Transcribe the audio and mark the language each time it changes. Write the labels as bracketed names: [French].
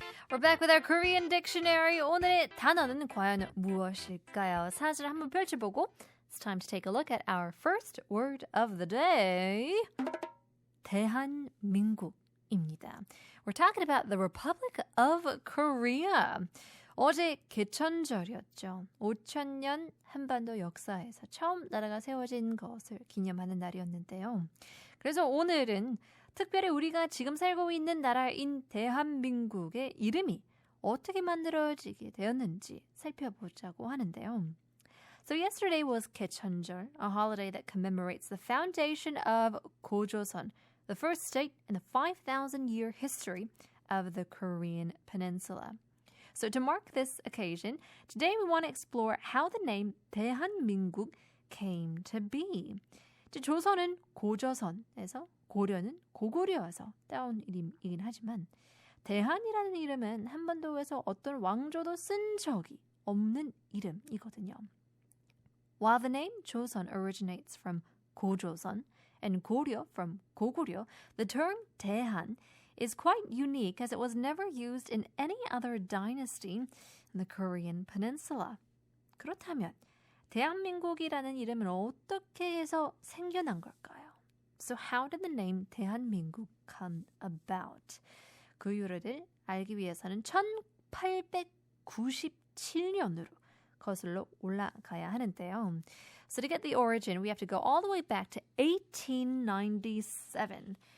[English] We're back with our Korean dictionary. [Korean] 오늘의 단어는 과연 무엇일까요? 사진을 한번 펼쳐보고 [English] It's time to take a look at our first word of the day. [Korean] 대한민국입니다. [English] We're talking about the Republic of Korea. [Korean] 어제 개천절이었죠. 5,000년 한반도 역사에서 처음 나라가 세워진 것을 기념하는 날이었는데요. 그래서 오늘은 특별히 우리가 지금 살고 있는 나라인 대한민국의 이름이 어떻게 만들어지게 되었는지 살펴보자고 하는데요. [English] So yesterday was 개천절, a holiday that commemorates the foundation of 고조선, the first state in the 5,000-year history of the Korean peninsula. So to mark this occasion, today we want to explore how the name 대한민국 came to be. [Korean] 조선은 고조선에서 고려는 고구려에서 따온 이름이긴 하지만 대한이라는 이름은 한반도에서 어떤 왕조도 쓴 적이 없는 이름이거든요. [English] While the name 조선 originates from 고조선 and 고려 from 고구려, the term 대한 is quite unique as it was never used in any other dynasty in the Korean peninsula. [Korean] 그렇다면 대한민국이라는 이름은 어떻게 해서 생겨난 걸까요? [English] So how did the name 대한민국 come about? [Korean] 그 이유를 알기 위해서는 1897년으로 거슬러 올라가야 하는데요. [English] So to get the origin, we have to go all the way back to 1897.